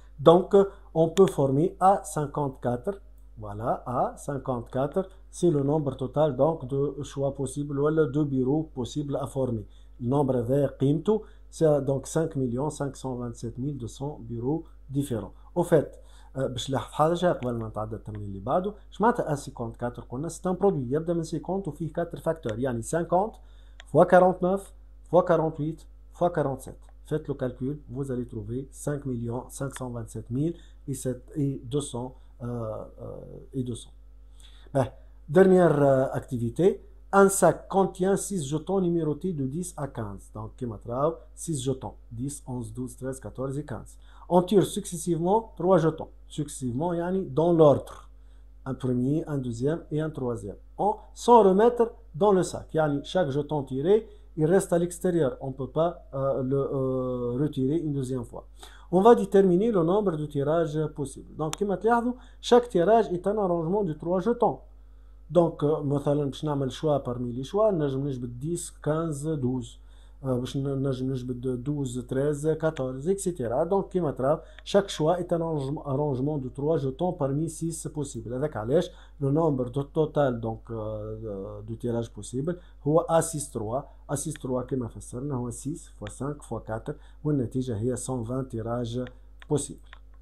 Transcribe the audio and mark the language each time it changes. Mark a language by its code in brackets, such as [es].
[fr] Donc, on peut former à 54. Voilà, à 54, c'est le nombre total donc de choix possibles ou de bureaux possibles à former. Le nombre vert [ar] قيمته, [fr] c'est donc 5 527 200 bureaux différents. Au fait, [ar] باش نلاحظ حاجه قبل ما نتعدى التمرين اللي بعده، اش معناتها 54 قلنا سي ان برودوي يبدا من 50 وفيه 4 فاكتور، يعني [fr] 50 fois 49 fois 48 fois 47. Faites le calcul, vous allez trouver 5 527 200 et 200. Ben, dernière activité, un sac contient 6 jetons numérotés de 10 à 15. Donc, 6 jetons, 10, 11, 12, 13, 14 et 15. On tire successivement 3 jetons, successivement, dans l'ordre. Un premier, un deuxième et un troisième. Sans remettre dans le sac. Chaque jeton tiré, il reste à l'extérieur. On ne peut pas le retirer une deuxième fois. On va déterminer le nombre de tirages possibles. Donc, chaque tirage est un arrangement de 3 jetons. Donc, [ar] مثلا باش نعمل [fr] choix parmi les choix, [ar] نجم نجبد 10, 15, 12. باش نجم نجبد 12, 13, 14, etc. [fr] Donc, [ar] كما ترى, [fr] chaque choix est un arrangement de 3 jetons parmi 6 possibles. [ar] هذاك علاش [fr] le nombre total donc de tirages possibles [ar] هو [fr] A6-3. [ar] A6-3 كما فسرنا هو [fr] 6 fois 5 fois 4 [ar] والنتيجة هي 120 [fr] tirages possibles.